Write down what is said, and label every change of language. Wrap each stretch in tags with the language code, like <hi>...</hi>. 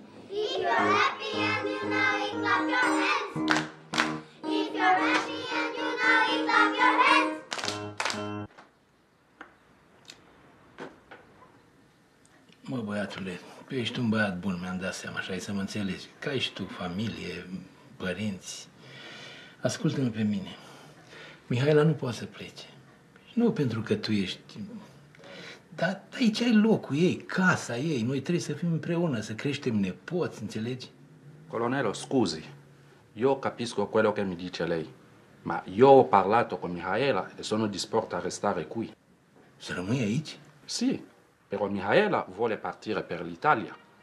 <en>If you're happy and you know it, clap your hands. If you're happy and you know it, clap your hands.</en> <ro>Mă, băiatule, tu ești un băiat bun, mi-am dat seama, așa ai să mă înțelegi. Că ai și tu familie, părinți. Ascultă-mă pe mine. Mihaela nu poate să plece. Nu pentru că tu ești... Dar aici ai locul ei, casa ei. Noi trebuie să fim împreună, să creștem nepoți, înțelegi?</ro> <it>Colonnello, scusi, io capisco quello che mi dice lei, ma io ho parlato con Mihaela e sono disposto a restare qui.</it> <ro>Să rămâi aici?</ro> <it>Sì, però Mihaela vuole partire per l'Italia.</it>